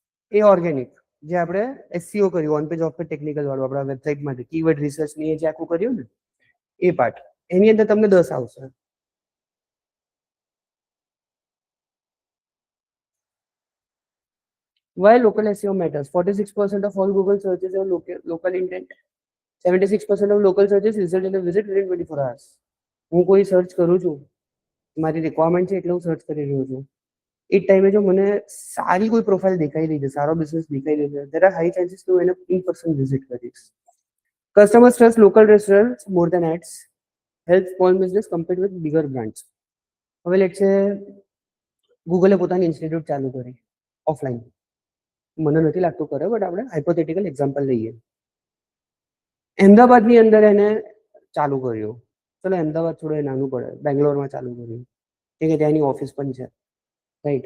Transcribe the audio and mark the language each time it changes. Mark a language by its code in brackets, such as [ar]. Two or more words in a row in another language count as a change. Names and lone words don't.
[gu] એ ઓર્ગેનિક જે આપણે SEO કર્યું, [en] on page off page [gu] ટેકનિકલ વાળું આપણા વેબસાઇટ માટે [en] keyword research [gu] ની જે આખું કર્યું ને એ પાર્ટ, એની અંદર તમને 10 આવશે. [en] Why local SEO matters? 46% of all Google searches are local intent. 76% of local searches result in a visit within 24 hours. [gu] હું કોઈ સર્ચ કરું છું, મારી રિક્વાયરમેન્ટ છે એટલે હું સર્ચ કરી રહ્યો છું. એ ટાઈમે જો મને સારી કોઈ પ્રોફાઇલ દેખાઈ રહી છે, સારો બિઝનેસ દેખાઈ રહ્યો છે, [en] there are high chances [gu] કે હું એને [en] in person visit કરીશ. Customers trust local restaurants more than ads. Help small business compete with bigger brands. [gu] હવે લેટ છે ગૂગલે પોતાની ઇન્સ્ટિટ્યૂટ ચાલુ કરી ઓફલાઈન, મને નથી લાગતું કરે, બટ આપણે [en] hypothetical example [gu] લઈએ. અમદાવાદની અંદર એને ચાલુ કર્યું, ચલો અમદાવાદ થોડું એ નાનું પડે, બેંગ્લોરમાં ચાલુ કર્યું કે ત્યાંની ઓફિસ પણ છે, રાઈટ.